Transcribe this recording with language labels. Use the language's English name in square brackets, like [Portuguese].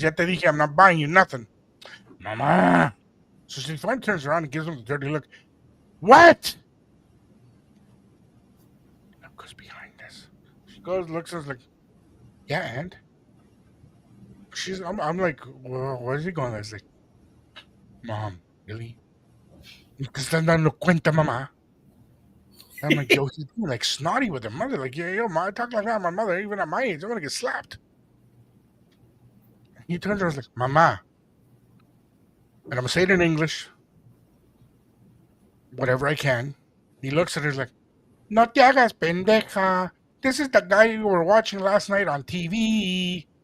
[Spanish] Ya te dije, [English] I'm not buying you nothing. [Spanish] Mamá. [English] So she finally turns around and gives him the dirty look. What? Look who's behind this. She goes, looks at us like, yeah, and? I'm like, well, where is he going? I was like, Mom, really? [Spanish] ¿Te están dando cuenta, mamá? [English] I'm like, yo, he's being like snotty with her mother. Like, yo, ma, I talk like that. My mother, even at my age, I'm gonna get slapped. He turns around and is like, Mama. And I'm going to say it in English, whatever I can. He looks at her like, [Spanish] No te hagas pendeja. [English] This is the guy you were watching last night on TV.